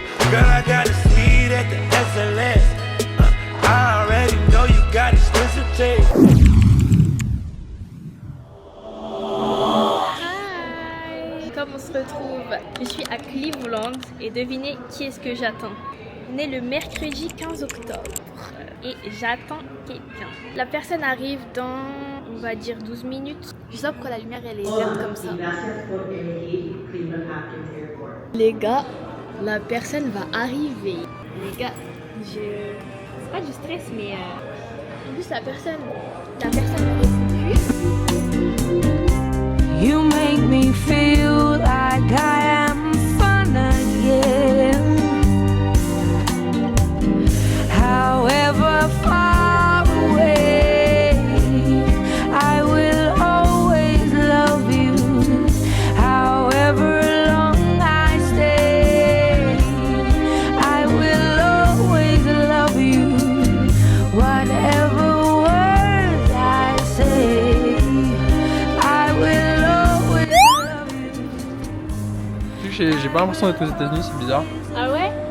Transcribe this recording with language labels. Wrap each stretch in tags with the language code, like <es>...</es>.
<en>Girl, I got a suite at the SLS. I already know you got expensive taste. Hi.</en> <fr>Comme on se retrouve, je suis à Cleveland et devinez qui est-ce que j'attends. On est le mercredi 15 octobre et j'attends quelqu'un. La personne arrive dans, on va dire 12 minutes. Je sais pas pourquoi la lumière elle est verte comme ça. Les gars, la personne va arriver. Les gars, c'est pas du stress mais en plus la personne me répond plus.</fr> <en>You make me feel like I am fun again. However far away, I will always love you. However long I stay, I will always love you. Whatever words I say, I will always love you.</en> <fr>J'ai pas l'impression d'être aux États-Unis, c'est bizarre. Ah ouais?</fr>